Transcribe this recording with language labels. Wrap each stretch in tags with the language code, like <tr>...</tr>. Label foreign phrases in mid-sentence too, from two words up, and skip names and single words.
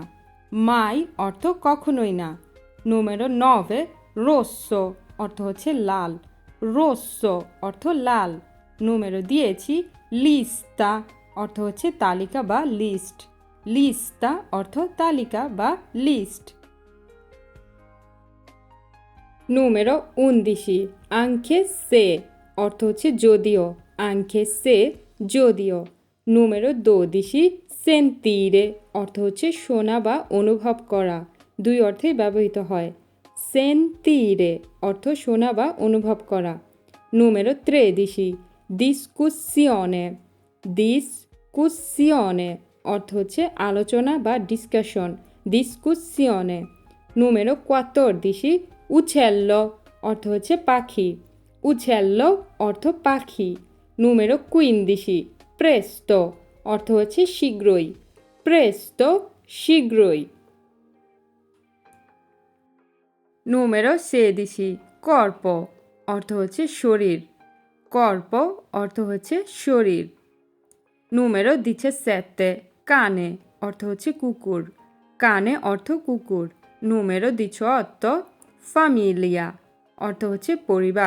<bn>mai অর্থ কখনোই না।</bn> <it>Numero 9 rosso</it> <bn>অর্থ হচ্ছে লাল। rosso অর্থ লাল।</bn> <it>Numero 10 lista</it> <bn>অর্থ হচ্ছে তালিকা বা লিস্ট। lista অর্থ তালিকা বা লিস্ট।</bn> <it>Numero 11 anche se</it> <bn>অর্থ হচ্ছে যদিও।</bn> <it>anche se</it> <bn>যদিও।</bn> <it>Numero 12 sentire</it> <bn>অর্থ হচ্ছে শোনা বা অনুভব করা। দুই অর্থেই ব্যবহৃত হয়। sentire অর্থ শোনা বা অনুভব করা।</bn> <it>Numero 13 discussione discussione</it> <bn>অর্থ হচ্ছে আলোচনা বা ডিসকাশন।</bn> <it>discussione। Numero 14 uccello</it> <bn>অর্থ হচ্ছে পাখি। uccello অর্থ পাখি।</bn> <it>Numero 15 presto</it> <bn>অর্থ হচ্ছে শীঘ্রই। presto শীঘ্রই।</bn> <it>Numero 16 corpo</it> <bn>অর্থ হচ্ছে শরীর। corpo অর্থ হচ্ছে শরীর।</bn> <it>Numero 17 cane</it> <bn>অর্থ হচ্ছে কুকুর। cane অর্থ কুকুর।</bn> <it>Numero 18 famiglia</it> <bn>অর্থ হচ্ছে পরিবার।</bn>